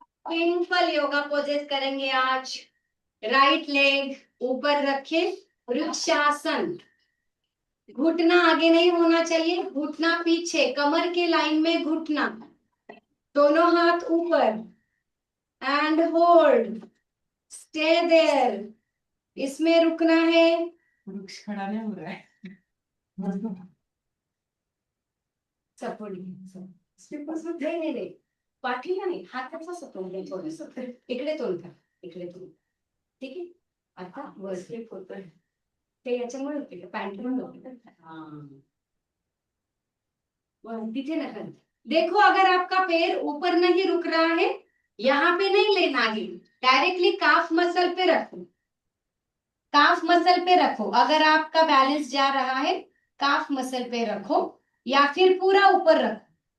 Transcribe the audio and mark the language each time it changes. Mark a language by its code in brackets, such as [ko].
[hi] Simple yoga poses करेंगे आज। Right leg ऊपर रखे, वृक्षासन। घुटना आगे नहीं होना चाहिए, घुटना पीछे, कमर के लाइन में घुटना। दोनों हाथ ऊपर [en] And hold, stay there. [hi] इसमें रुकना है। वृक्ष खड़ा नहीं हो रहा है, [mr] सपोर्ट नहीं नहीं नाही, पाठीला नाही, हाताचा सपोर्ट नाही, थोडस इकडे तोंड कर, इकडे तोंड, ठीक आहे। आता वर स्लिप होतोय, ते याच्यामुळे होते का, पॅन्टमुळे होते का? तिथे नका। [hi] देखो अगर आपका पैर ऊपर नहीं रुक रहा है, यहाँ पे नहीं लेना आगे, डायरेक्टली काफ मसल पे रखो, काफ मसल पे रखो। अगर आपका बैलेंस जा रहा है, काफ मसल पे रखो, या फिर पूरा ऊपर रखो।